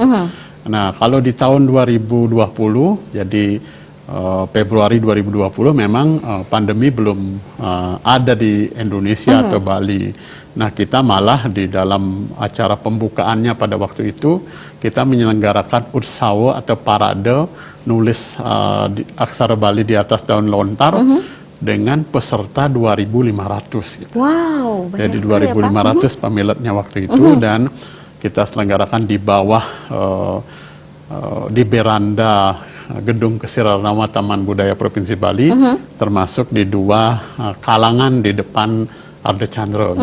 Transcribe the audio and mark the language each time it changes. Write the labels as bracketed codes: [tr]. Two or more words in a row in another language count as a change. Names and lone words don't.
[id] Nah, kalau di tahun 2020, jadi Februari 2020 memang pandemi belum ada di Indonesia atau Bali. Nah, kita malah di dalam acara pembukaannya pada waktu itu kita menyelenggarakan utsawa atau parade nulis aksara Bali di atas daun lontar dengan peserta 2.500 gitu. Wow, jadi 2.500 pemiliknya waktu itu dan kita selenggarakan di bawah di beranda Gedung Kesirarnawa Taman Budaya Provinsi Bali, termasuk di 2 kalangan di depan Arde Chandra.